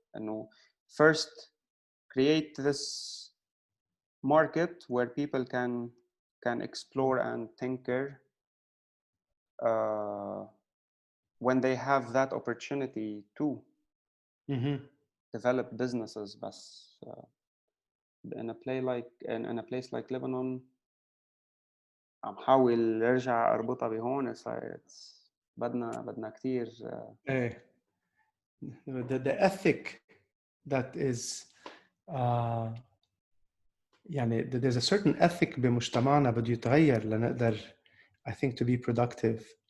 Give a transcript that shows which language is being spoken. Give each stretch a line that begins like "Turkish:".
Arabic: إنه
English: first create this market where people can explore and tinker when they have that opportunity to develop businesses.
Arabic: بس
English: in a place like Lebanon
Arabic: عم حاول ارجع اربطها بهون. بدنا كثير ايه
English: the ethic that is
Arabic: يعني
English: there's a certain ethic
Arabic: بمجتمعنا بده يتغير لنقدر
English: I think to be productive.